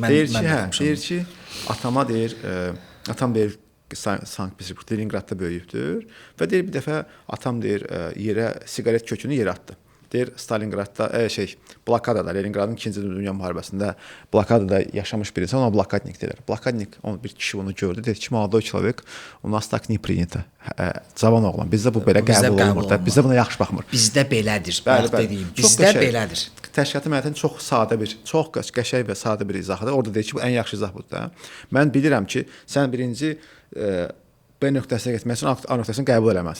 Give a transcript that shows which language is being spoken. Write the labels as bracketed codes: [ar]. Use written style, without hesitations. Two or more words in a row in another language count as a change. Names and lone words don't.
[az] Deyir ki, atama deyir, atam deyir Sankt-Peterburg, Leningradda böyüyübdür və deyir bir dəfə atam deyir yerə siqaret kökünü yerə atdı. Deyir Stalingradda blokadada, Leningradın 2-ci Dünya müharibəsində blokadada yaşamış bir insan, ona blokadnik deyirlər. Blokadnik, bir kişi onu gördü, dedi ki, [ru] молодой человек, у нас так не принято. [az] Cavan oğlan, bizdə bu belə qəbul olunmur da, bizdə buna yaxşı baxmır. Bizdə belədir, dediyim, bizdə belədir. Təşkilatın mədəniyyətinin çox sadə bir, çox qəşəng və sadə bir izahıdır. Orada deyir ki, bu ən yaxşı izah budur da. Mən bilirəm ki, sən birinci B nöqtəsinə getmək üçün A nöqtəsini qəbul eləməlisən.